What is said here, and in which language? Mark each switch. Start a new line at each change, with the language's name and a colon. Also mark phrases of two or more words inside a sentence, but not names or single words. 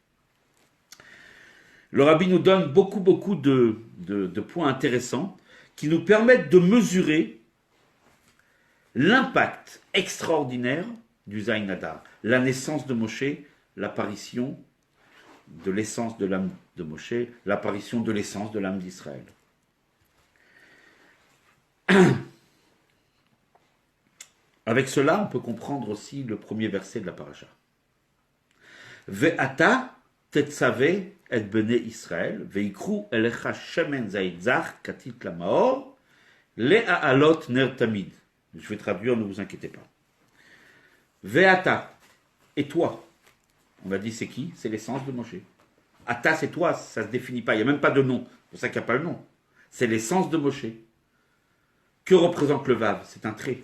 French: Le rabbi nous donne beaucoup de points intéressants qui nous permettent de mesurer l'impact extraordinaire du Zayin Adar, la naissance de Moshe, l'apparition de l'essence de l'âme de Moshe, l'apparition de l'essence de l'âme d'Israël. Avec cela, on peut comprendre aussi le premier verset de la paracha.
Hebrew: ואתה תצוה את בני ישראל ויקחו אליך שמן זית זך כתית למאור להעלות נר תמיד.
French: Je vais traduire, ne vous inquiétez pas. Ve'ata, et toi. On a dit c'est qui? C'est l'essence de Moshe. Ata, c'est toi, ça ne se définit pas, il n'y a même pas de nom. C'est pour ça qu'il n'y a pas le nom. C'est l'essence de Moshe. Que représente le Vav? C'est un trait.